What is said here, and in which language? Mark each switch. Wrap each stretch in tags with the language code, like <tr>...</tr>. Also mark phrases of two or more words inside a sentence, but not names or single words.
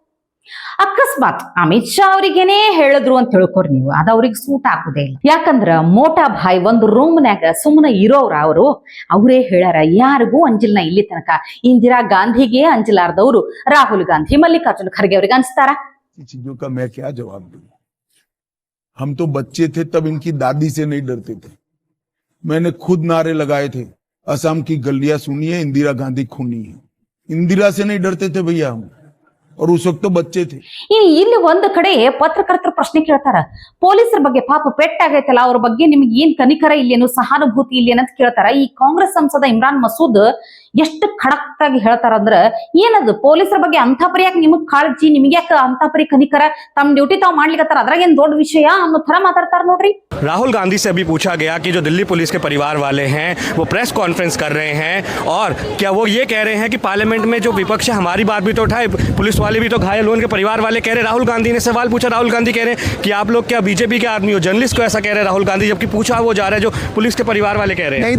<kn>ಅಕಸ್ಮಾತ್ ಅಮಿತ್ ಶಾ ಅವ್ರಿಗೇನೇ ಹೇಳಿದ್ರು ಅಂತ ತಿಳ್ಕೊರಿ ನೀವು, ಅದ ಅವ್ರಿಗೆ ಸೂಟ್ ಆಗುದೇ ಇಲ್ಲ. ಯಾಕಂದ್ರ ಮೋಟಾ ಭಾಯ್ ಒಂದು ರೂಮ್ನ್ಯಾಗ ಸುಮ್ಮನೆ ಇರೋವ್ರ ಅವರೇ ಹೇಳ್ಯಾರ, ಯಾರಿಗೂ ಅಂಜಿಲ್ನ ಇಲ್ಲಿ ತನಕ. ಇಂದಿರಾ ಗಾಂಧಿಗೆ ಅಂಜಲಾರ್ದವ್ರು ರಾಹುಲ್ ಗಾಂಧಿ, ಮಲ್ಲಿಕಾರ್ಜುನ ಖರ್ಗೆ ಅವ್ರಿಗೆ ಅನ್ಸ್ತಾರ?</kn> <hi>चीजों का मैं क्या जवाब दूं? हम तो बच्चे थे तब इनकी दादी से नहीं डरते थे। मैंने खुद नारे लगाए थे, असम की गलियां सुनिए, इंदिरा गांधी खूनी है। इंदिरा से नहीं डरते थे भैया हम, और उस वक्त तो बच्चे थे।</hi> <kn>ಇಲ್ಲಿ ಒಂದ್ ಕಡೆ ಪತ್ರಕರ್ತರ ಪ್ರಶ್ನೆ ಕೇಳ್ತಾರ, ಪೊಲೀಸರ ಬಗ್ಗೆ ಪಾಪ ಪೆಟ್ಟಾಗೈತಲ್ಲ, ಅವ್ರ ಬಗ್ಗೆ ನಿಮ್ಗೆ ಏನ್ ಕನಿಕರ ಇಲ್ಲೇನು, ಸಹಾನುಭೂತಿ ಇಲ್ಲೇನಂತ ಕೇಳ್ತಾರ. ಈ ಕಾಂಗ್ರೆಸ್ ಸಂಸದ ಇಮ್ರಾನ್ ಮಸೂದ್ ಎಷ್ಟು ಖಡಕ್ ಆಗಿ ಹೇಳ್ತಾರ ಅಂದ್ರ, ಏನದು ಪೊಲೀಸರ ಬಗ್ಗೆ ಅಂತ ಪರಿ ಯಾಕೆ ನಿಮಗ್ ಕಾಳಜಿ, ನಿಮ್ಗೆ ಯಾಕೆ ಅಂತ ಪರಿ ಕನಿಕರ, ತಮ್ಮ ಡ್ಯೂಟಿ ತಾವ್ ಮಾಡ್ಲಿಕ್ಕತ್ತಾರ, ಅದ್ರಾಗ ಏನ್ ದೊಡ್ಡ ವಿಷಯ ಅನ್ನೋ ತರ ಮಾತಾಡ್ತಾರ ನೋಡ್ರಿ.</kn> <hi>राहुल गांधी से अभी पूछा गया कि जो दिल्ली पुलिस के परिवार वाले हैं वो</hi> <en>press conference</en> <hi>कर रहे हैं, और क्या वो ये कह रहे हैं कि पार्लियामेंट में जो विपक्ष है हमारी बात भी तो उठाए, पुलिस वाले भी तो घायल हुए, उनके परिवार वाले कह रहे। राहुल गांधी ने सवाल पूछा, राहुल गांधी कह रहे हैं कि आप लोग क्या बीजेपी के आदमी हो, जर्नलिस्ट को ऐसा कह रहे राहुल गांधी, जबकि पूछा वो जा रहा है जो पुलिस के परिवार वाले कह रहे हैं।</hi>